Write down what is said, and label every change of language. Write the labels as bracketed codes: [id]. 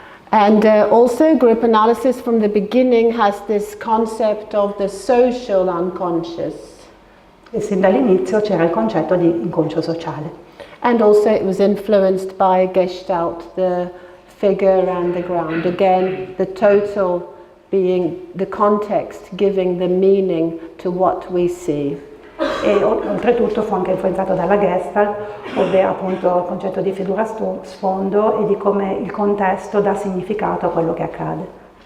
[en] And also group analysis from the beginning has this concept of the social unconscious. [it] E sin dall'inizio c'era il concetto di inconscio sociale. [en] And also it was influenced by Gestalt, the figure and the ground. Again, the total being the context, giving the meaning to what we see. [it] E oltretutto fu anche influenzato dalla Gestalt, ovvero appunto il concetto di figura sfondo e di come il contesto dà significato a quello che accade.